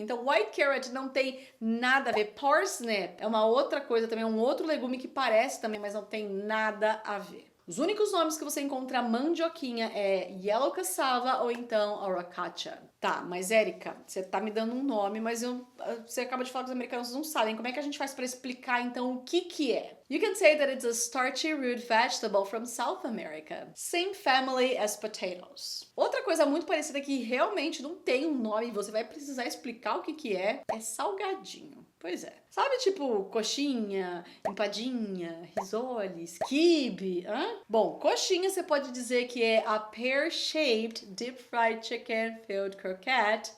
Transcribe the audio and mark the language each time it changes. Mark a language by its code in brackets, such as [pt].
[pt] Então, white carrot não tem nada a ver. Parsnip é uma outra coisa também, um outro legume que parece também, mas não tem nada a ver. Os únicos nomes que você encontra mandioquinha é yellow cassava ou então aracacha. Tá, mas Érica, você tá me dando um nome, mas você acaba de falar que os americanos não sabem. Como é que a gente faz para explicar então o que é? [en] You can say that it's a starchy root vegetable from South America. Same family as potatoes. [pt] Outra coisa muito parecida que realmente não tem um nome e você vai precisar explicar o que é salgadinho. Pois é. Sabe, tipo, coxinha, empadinha, risoles, quibe, Bom, coxinha você pode dizer que é [en] a pear-shaped deep fried chicken filled croquette.